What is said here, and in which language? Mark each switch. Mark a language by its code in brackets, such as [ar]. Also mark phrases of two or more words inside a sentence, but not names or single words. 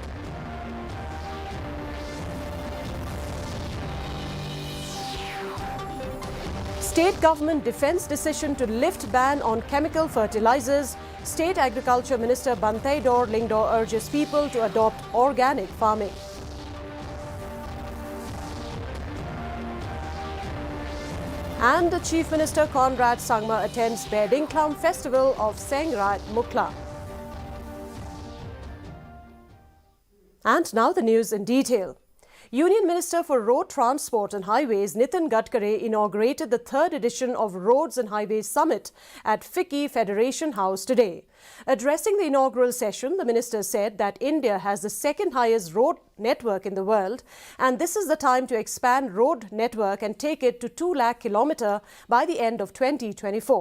[en] State government defends decision to lift ban on chemical fertilizers. State Agriculture Minister Banteidor Lingdor urges people to adopt organic farming. And the Chief Minister Conrad Sangma attends Mukhla Festival of Sangma Mukhla. And now the news in detail. Union Minister for Road Transport and Highways Nitin Gadkari inaugurated the third edition of Roads and Highways Summit at FICCI Federation House today. Addressing the inaugural session, the minister said that India has the second highest road network in the world, and this is the time to expand road network and take it to 2 lakh kilometres by the end of 2024.